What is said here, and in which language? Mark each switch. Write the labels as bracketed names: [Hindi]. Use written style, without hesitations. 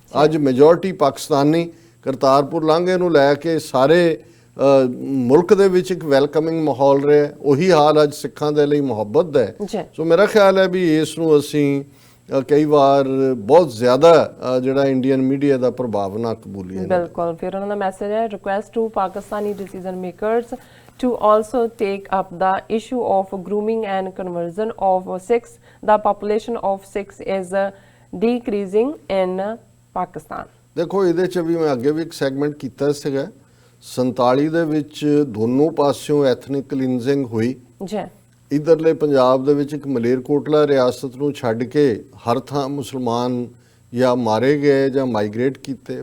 [Punjabi] ਅੱਜ ਮੈਜੋਰਟੀ ਪਾਕਿਸਤਾਨੀ ਕਰਤਾਰਪੁਰ ਲਾਂਘੇ ਨੂੰ ਲੈ ਕੇ ਸਾਰੇ ਮੁਲਕ ਦੇ ਵਿੱਚ ਇੱਕ ਵੈਲਕਮਿੰਗ ਮਾਹੌਲ ਰਿਹਾ। ਉਹੀ ਹਾਲ ਅੱਜ ਸਿੱਖਾਂ ਦੇ ਲਈ ਮੁਹੱਬਤ ਦਾ ਹੈ। ਸੋ ਮੇਰਾ ਖਿਆਲ ਹੈ ਵੀ ਇਸ ਨੂੰ ਅਸੀਂ ਕਈ ਵਾਰ ਬਹੁਤ ਜ਼ਿਆਦਾ ਜਿਹੜਾ ਇੰਡੀਅਨ ਮੀਡੀਆ ਦਾ ਪ੍ਰਭਾਵ ਨਾ ਕਬੂਲੀਏ। ਬਿਲਕੁਲ। ਫਿਰ ਉਹਨਾਂ ਦਾ ਮੈਸੇਜ ਹੈ [English] Request to Pakistani decision makers to also take up the issue of grooming and conversion of Sikhs. The population of Sikhs is decreasing in Pakistan. [Punjabi] ਦੇਖੋ ਇਹਦੇ 'ਚ ਵੀ ਮੈਂ ਅੱਗੇ ਵੀ ਇੱਕ ਸੈਗਮੈਂਟ ਕੀਤਾ ਸੀਗਾ। 47 ਦੇ ਵਿੱਚ ਦੋਨੋਂ ਪਾਸਿਓਂ ਐਥਨਿਕ ਕਲੀਨਜ਼ਿੰਗ ਹੋਈ ਜੀ। ਇੱਧਰਲੇ ਪੰਜਾਬ ਦੇ ਵਿੱਚ ਇੱਕ ਮਲੇਰਕੋਟਲਾ ਰਿਆਸਤ ਨੂੰ ਛੱਡ ਕੇ ਹਰ ਥਾਂ ਮੁਸਲਮਾਨ ਜਾਂ ਮਾਰੇ ਗਏ ਜਾਂ ਮਾਈਗ੍ਰੇਟ ਕੀਤੇ।